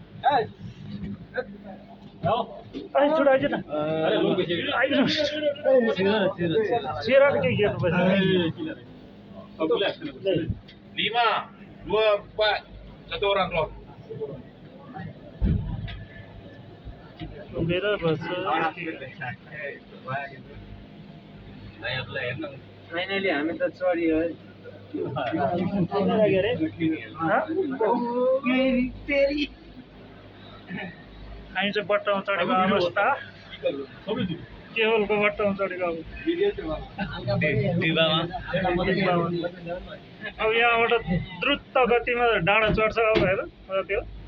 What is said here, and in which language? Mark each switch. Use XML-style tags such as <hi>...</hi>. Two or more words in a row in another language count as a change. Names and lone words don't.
<id>Ay, sudah aja nah. Ayo. Siaran kayak gitu Lima, dua, empat, satu orang keluar. Beda bahasa.</id> <ne>फाइनली हामी त चढियो है हामी चाहिँ बट्टामा चढेको अवस्था केवलको बट्टामा चढेको अब यहाँबाट द्रुत गतिमा डाँडा चढ्छ अब हेर त्यो</ne>